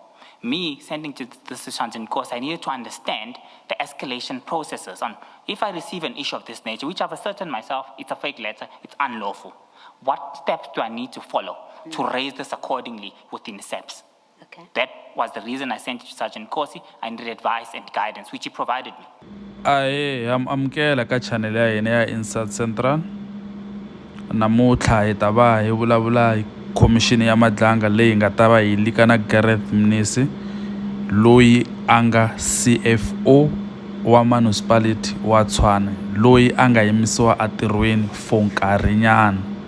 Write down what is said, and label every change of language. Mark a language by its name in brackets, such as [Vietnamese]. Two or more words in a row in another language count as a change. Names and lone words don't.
[English] Me sending to the Sergeant Kosi, I needed to understand the escalation processes on if I receive an issue of this nature, which I've ascertained myself, it's a fake letter, it's unlawful. What steps do I need to follow to raise this accordingly within the SAPS? Okay. That was the reason I sent it to Sergeant Kosi. I needed advice and guidance, which he provided me. [Tsonga] amukela ka channel ya hina ya Inside Central. Namuntlha hi ta va hi vulavula hi khomixini ya madlanga leyi nga ta va hi lika na Gareth Mnisi loyi a nga CFO wa municipality wa Tshwane loyi a nga yimisiwa entirhweni for nkarhinyana.